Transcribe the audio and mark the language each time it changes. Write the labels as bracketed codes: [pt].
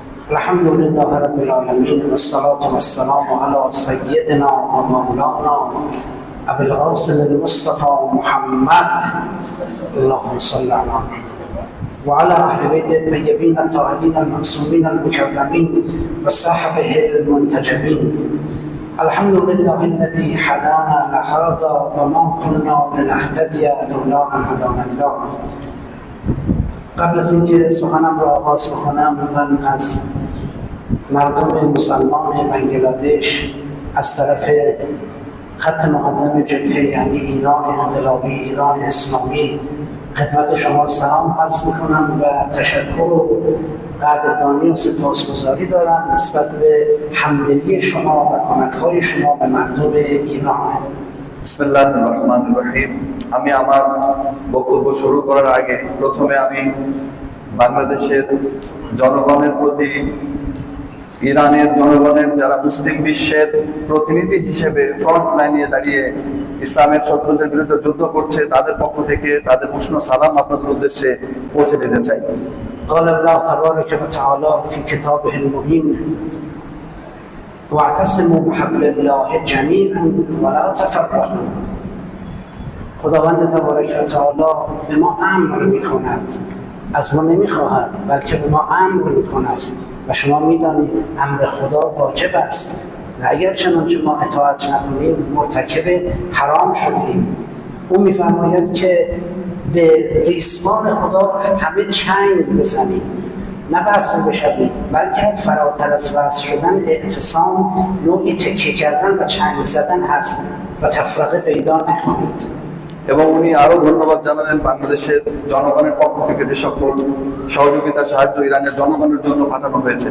[ar] الحمد لله رب العالمين والصلاة والسلام على سيدنا ومولانا أبي القاسم المصطفى محمد اللهم صل على وعلى أهل بيت الطيبين الطاهرين المعصومين المكرمين وصحبه المنتجبين. الحمد لله الذي هدانا لهذا وما كنا لنهتدي لولا ان هدانا الله. [fa] قبل از اینکه سخنم را آغاز بکنم، من از مردم مسلمان بنگلادش از طرف خط مقدم جبهه یعنی ایران انقلابی، ایران اسلامی خدمت شما سلام عرض میکنم و تشکر و قدردانی و سپاسگزاری دارم نسبت به همدلی شما و کمک‌های شما به مردم ایران. [ar] বিসমিল্লাহির রহমানির রহিম। [bn] আমি আমার বক্তব্য শুরু করার আগে প্রথমে আমি বাংলাদেশের জনগণের প্রতি, ইরানের জনগণের যারা মুসলিম বিশ্বের প্রতিনিধি হিসেবে ফ্রন্ট লাইনে দাঁড়িয়ে ইসলামের শত্রুদের বিরুদ্ধে যুদ্ধ করছে, তাদের পক্ষ থেকে তাদের উষ্ণ সালাম আপনাদের উদ্দেশ্যে পৌঁছে দিতে চাই। [ar] قال الله تبارك وتعالى في كتابه المبين واعتصموا بحبل الله جميعا ولا تفرقوا. [fa] خداوند تبارک و تعالی به ما امر میکند، از ما نمیخواهد بلکه به ما امر میکند و شما میدانید امر خدا واجب است و و اگر چنانچه ما اطاعت نکنیم مرتکب حرام شدیم. او میفرماید که به ریسمان خدا همه چنگ بزنید، نه وصل بشوید، بلکه فراتر از وصل شدن اعتصام نوعی تکیه کردن و چنگ زدن هست و تفرقه پیدا نکنید। [bn] এবং উনি আরো ধন্যবাদ জানালেন বাংলাদেশের জনগণের পক্ষ থেকে যে সকল সহযোগিতা সাহায্য ইরানের জনগণের জন্য পাঠানো হয়েছে।